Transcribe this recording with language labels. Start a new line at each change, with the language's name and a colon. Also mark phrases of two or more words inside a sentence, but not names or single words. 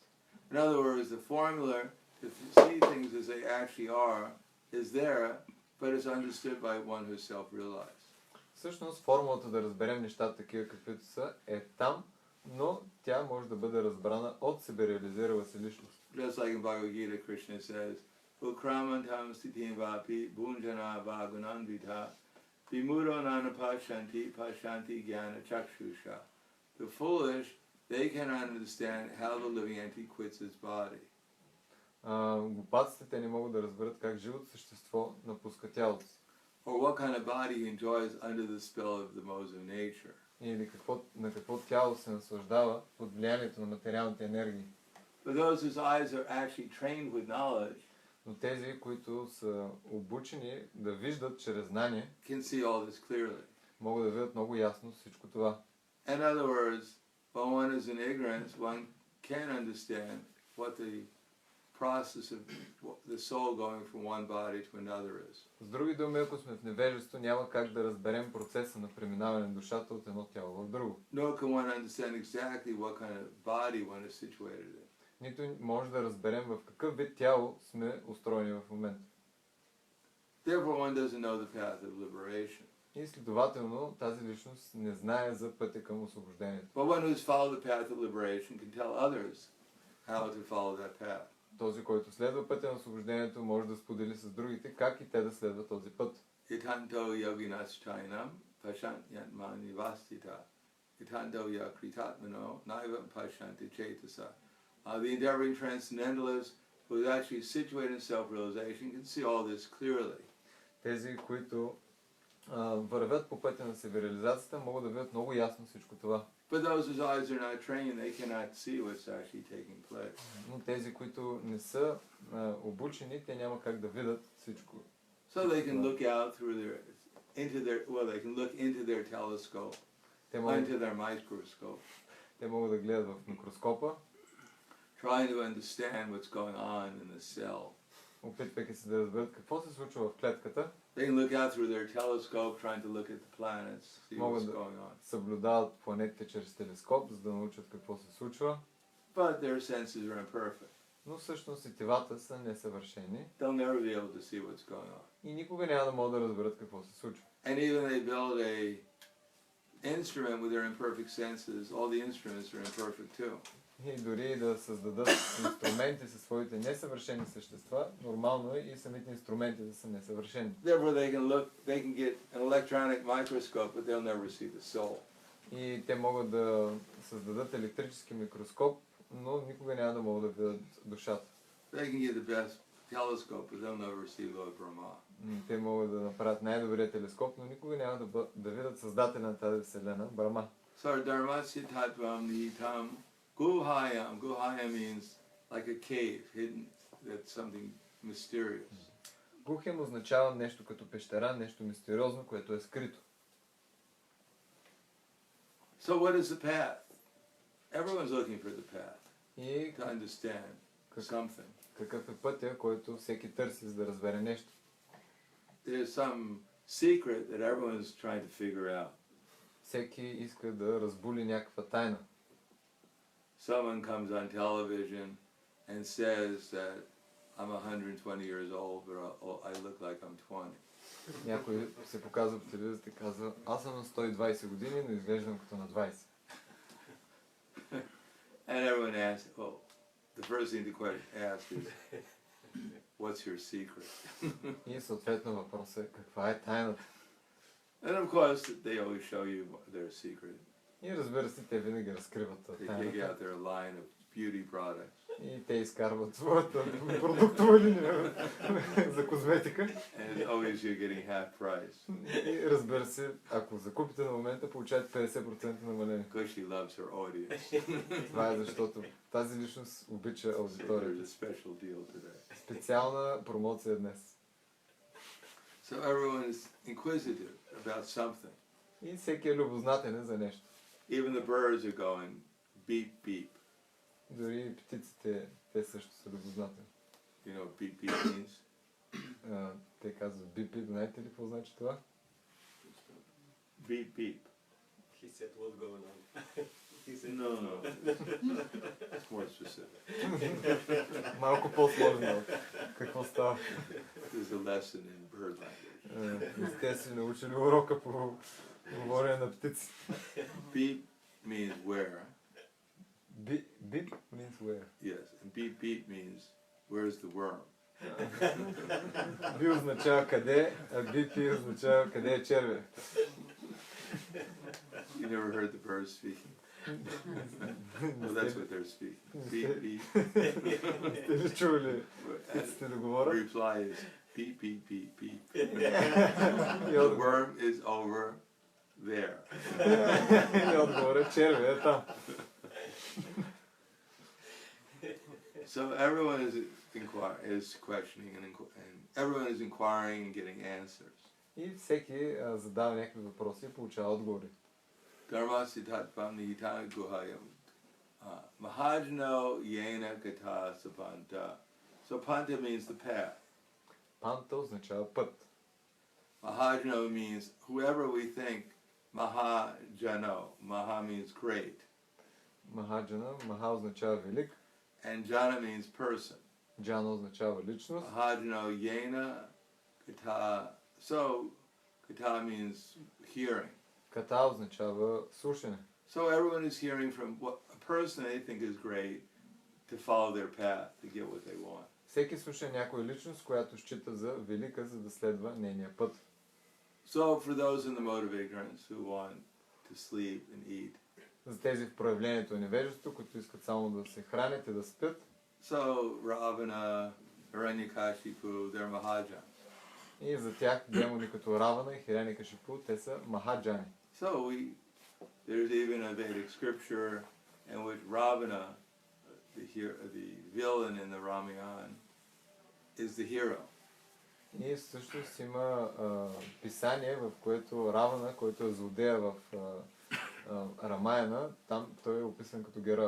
English: In other words, the formula to see things as they actually are is there, but it's understood by one who is self-realized.
Bulgarian: Всъщност формулата да разберем нещата такива каквито са е там, но тя може да бъде разбрана от себереализирала се личност.
English: Just like in Bhagavad Gita, Krishna says,
Sanskrit: Ukramantam stitim vapi bhunjana vagunanvita vimudo nana pashanti jnana chakshusha.
English: The foolish, they cannot understand how the living entity quits its body.
Bulgarian: Глупаците те не могат да разберат как живото същество напуска тялото си.
English: Or what kind of body he enjoys under the spell of the modes of nature.
Bulgarian: Или на какво тяло се наслаждава под влиянието на материалните енергии.
English: But those whose eyes are actually trained with knowledge,
Bulgarian: Но тези, които са обучени да виждат чрез знание,
English: can see all this clearly.
Bulgarian: могат да видят много ясно всичко това.
English: In other words, when one is in ignorance, one can't understand what the process of the soul going from one body to another is.
Bulgarian: С други думи, ако сме в невежество, няма как да разберем процеса на преминаване на душата от едно тяло в друго.
English: Nor can one understand exactly what kind of body one is situated in.
Bulgarian: Нито може да разберем в какъв вид тяло сме устроени в момента.
English: Therefore, one doesn't know the path of liberation.
Bulgarian: И следователно тази личност не знае за пътя към освобождението.
English: But one who's followed the path of liberation can tell others how to follow that path.
Bulgarian: Този, който следва пътя на освобождението, може да сподели с другите как и те да следват този път.
Sanskrit: Itanto yoginaschainam pashantyanmani vastita. Itanto yakritatmano naiva pashanti chetasa.
English: The endeavoring transcendentalist who is actually situated in self-realization can see all this clearly.
Bulgarian: Тези, които вървят по пътя на северализацията, могат да видят много ясно всичко това.
English: But those whose eyes are not trained, they cannot see what's actually taking place.
Bulgarian: Но тези, които не са обучени, те няма как да видят всичко.
English: So they can look out they can look into their telescope, into their microscope.
Bulgarian: Те могат да гледат в микроскопа,
English: trying to understand what's going on in the cell.
Bulgarian: Опитвайки се да разберат какво се случва в клетката.
English: They can look out through their telescope, trying to look at the planets, see what's going on.
Bulgarian: Съблюдават планетите чрез телескоп, за да научат какво се случва.
English: But their senses are imperfect.
Bulgarian: Но всъщност сетивата са несъвършени.
English: They'll never be able to see what's going on.
Bulgarian: И никога няма да могат да разберат какво се случва.
English: And even they build a instrument with their imperfect senses, all the instruments are imperfect too.
Bulgarian: И дори да създадат инструменти със своите несъвършени същества, нормално е и самите инструменти да са несъвършени.
English: Therefore they can get an electronic microscope, but they'll never see the soul.
Bulgarian: И те могат да създадат електрически микроскоп, но никога няма да могат да видят душата.
English: They can get the best telescope, but they'll never see Lord Brahma.
Bulgarian: Те могат да направят най-добрия телескоп, но никога няма да видят създателя на тази вселена, Брахма.
Sanskrit: So dharmasya tattvam nihitam guhayam.
English: Guhayam means like a cave, hidden, that's something mysterious.
Bulgarian: Гухем означава нещо като пещера, нещо мистериозно, което е скрито.
English: So what is the path? Everyone's looking for the path
Bulgarian: И
English: to understand something.
Bulgarian: Какъв е пътя, който всеки търси, за да разбере нещо?
English: There's some secret that everyone's trying to figure out.
Bulgarian: Всеки иска да разбули някаква тайна.
English: Someone comes on television and says that I'm 120 years old, but I look like I'm 20.
Bulgarian: Някой се показва по телевизията и казва, аз съм на 120 години, но изглеждам като на 20.
English: And everyone asks, well, the first thing to ask is, what's your secret?
Bulgarian: И съответно въпросът е, каква е тайната?
English: And of course, they always show you their secret.
Bulgarian: И разбира се, те винаги разкриват
English: They
Bulgarian: тайната.
English: take out their line of beauty products.
Bulgarian: И те изкарват своята продуктова линия за козметика.
English: And always you're getting half price.
Bulgarian: И разбира се, ако закупите на момента, получавате 50% намаление.
English: Because she loves her audience.
Bulgarian: Това е защото тази личност обича
English: So
Bulgarian: аудиторията.
English: there's a special deal today.
Bulgarian: Специална промоция днес.
English: So everyone is inquisitive about something.
Bulgarian: И всеки е любознателен за нещо.
English: Even the birds are going beep beep.
Bulgarian: Дори птиците, те също са любознателни.
English: You know what beep beep means?
Bulgarian: Те казват бип-бип, знаете ли какво значи това? Beep beep.
English: He said what's going on. He said No. It's more specific.
Bulgarian: Малко по-сложно. Какво става?
English: There's a lesson in bird language.
Bulgarian: Те си научили урока по говорене на птици.
English: Beep means where. Beep means where. Yes. And beep beep means where's the worm.
Bulgarian: Би означава къде, а бипи означава къде е червя.
English: You never heard the birds speaking? Well, that's what they're speaking. Beep beep.
Bulgarian: Сте ли чули птиците да говорят?
English: Reply is beep beep beep beep.
Bulgarian: И
English: The worm is over there.
Bulgarian: отговор е червя е там.
English: So everyone is questioning and everyone is inquiring and getting answers.
Bulgarian: И всеки задава някакви въпроси и получава отговори.
Sanskrit: Dharmasya tattvam nihitang guhayam. Mahajno yena kata sapanta.
English: So panta means the path.
Bulgarian: Панта означава път.
English: Mahajno means whoever we think mahajano. Maha means great.
Bulgarian: Махаджана, маха означава велик.
English: And jana means person.
Bulgarian: Джана означава личност.
Sanskrit: Mahajno yena kata.
English: So kata means hearing.
Bulgarian: Ката означава слушане.
English: So everyone is hearing from what a person they think is great to follow their path to get what they want.
Bulgarian: Всеки слуша някоя личност, която счита за велика, за да следва нейния път.
English: So for those in the mode of ignorance who want to sleep and eat.
Bulgarian: За тези в проявлението на невежество, които искат само да се хранят и да спят.
English: So Ravana, Hiranyakashipu, they're Mahajans.
Bulgarian: И за тях демони като Равана и Хиреникашипу, те са махаджани.
English: So there's even a Vedic scripture in which Ravana, the villain in the Ramayana, is the hero.
Bulgarian: И всъщност има писание, в което Равана, който е злодея в Рамаяна, там той е описан като героя.